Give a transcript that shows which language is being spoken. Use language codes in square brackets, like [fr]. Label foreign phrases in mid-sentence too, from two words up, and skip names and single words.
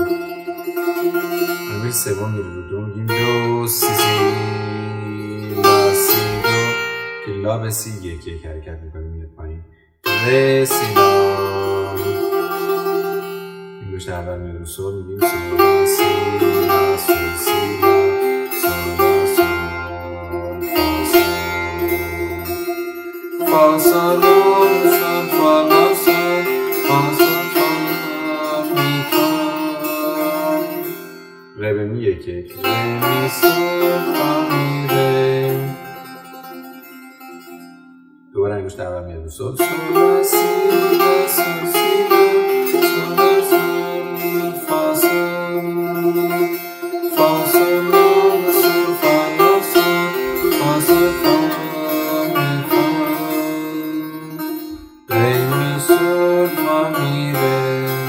[fa] انگشت سوم میره رو دو، میگیم دو سی سی لا سی دو که لا به سی یک حرکت میکنیم میاد پایین، ره سی لا. انگشت اول میاد رو سول، میگیم سول لا سی لا سول سی لا سول لا سول فا سول فا سول سول فا لا سول فا سول فا می فا. ره به می یک ره می سول فا می ره. دوباره انگشت اول میاد رو سول، سول لا سی لا سول سی لا سول لا سول فا سول فا سول لا سول فا لا سول فا سول فا می فا. ره می سول فا می ره.